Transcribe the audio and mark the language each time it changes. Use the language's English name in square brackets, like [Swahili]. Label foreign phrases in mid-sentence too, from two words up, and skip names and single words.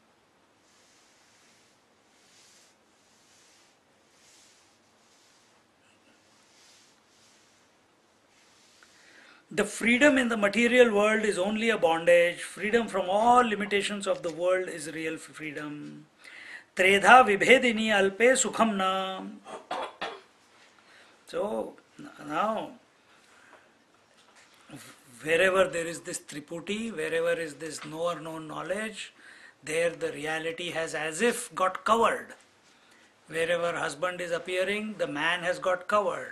[English] The freedom in the material world is only a bondage. Freedom from all limitations of the world is real freedom. [Sanskrit] Tredha vibhedini alpe sukham na. [English] So now, wherever there is this triputi, wherever is this knower known knowledge, there the reality has as if got covered. Wherever husband is appearing, the man has got covered.